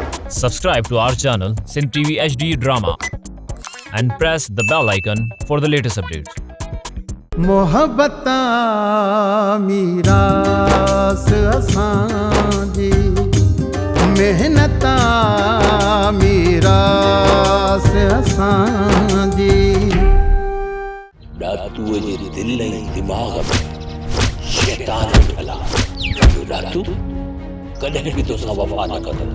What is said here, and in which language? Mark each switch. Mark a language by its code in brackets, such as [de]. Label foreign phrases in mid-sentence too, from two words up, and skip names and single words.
[en] Subscribe to our channel Sindh TV HD Drama and press the bell icon for the latest updates. [sd] मोहब्बता मीरास असांजी मेहनता मीरास असांजी डातूअ जे दिल ऐं दिमाग़ में शैतान ठला डातू कॾहिं बि तोसां वफ़ा न कंदो।